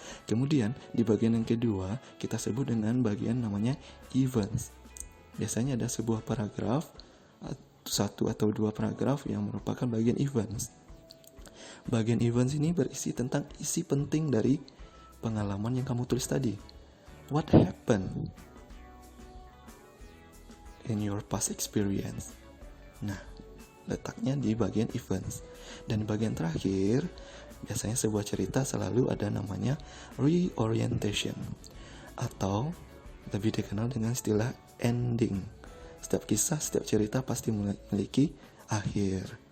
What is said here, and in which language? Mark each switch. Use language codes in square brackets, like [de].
[id] Kemudian di bagian yang kedua kita sebut dengan bagian namanya events. Biasanya ada sebuah paragraf, satu atau dua paragraf yang merupakan bagian events. Bagian events ini berisi tentang isi penting dari pengalaman yang kamu tulis tadi. [en] What happened in your past experience? [id] Nah, letaknya di bagian events. Dan di bagian terakhir, biasanya sebuah cerita selalu ada namanya reorientation, atau lebih dikenal dengan istilah ending. Setiap kisah, setiap cerita pasti memiliki akhir.